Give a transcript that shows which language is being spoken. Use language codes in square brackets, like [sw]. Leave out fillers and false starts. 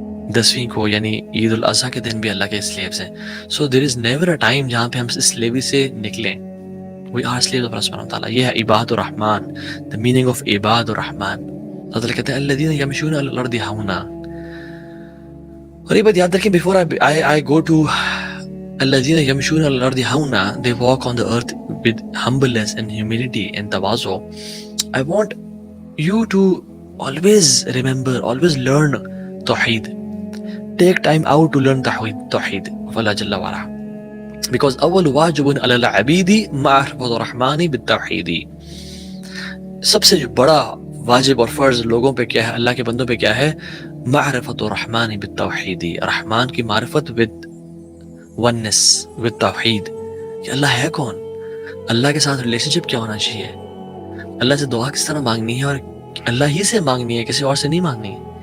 [ur] 10ویں کو یعنی عید الاضحیٰ کے دن بھی اللہ کے سلیوز ہیں. [en] so there is never a time [ur] جہاں پہ ہم اس سلیوی سے نکلیں. [en] We are slaves of اللہ سبحانہ وتعالیٰ. [ur] یہ ہے عباد الرحمن, [en] The meaning of عباد الرحمن. [ur] اللہ تعالیٰ کہتے ہیں الذین یمشون علی الارض ہونا. اور یہ بات یاد رکھیں [en] before I go to [ar] الذین یمشون علی الارض ہونا, [en] they walk on the earth with humbleness and humility and tawazu. I want you to always remember, always learn Tawheed. Take time out to learn Tawheed of Allah Jalla wa Ala. [ar] Because أول واجب على العبيد معرفة الرحمن بالتوحید. [ur] سب سے جو بڑا واجب اور فرض لوگوں پہ کیا ہے, اللہ کے بندوں پہ کیا ہے؟ معرفت الرحمن بالتوحید, رحمان کی معرفت [en] with oneness, [ur] with توحید, کہ اللہ ہے کون, اللہ کے ساتھ ریلیشن شپ کیا ہونا چاہیے, اللہ سے دعا کس طرح مانگنی ہے اور اللہ ہی سے مانگنی ہے, کسی اور سے نہیں مانگنی ہے.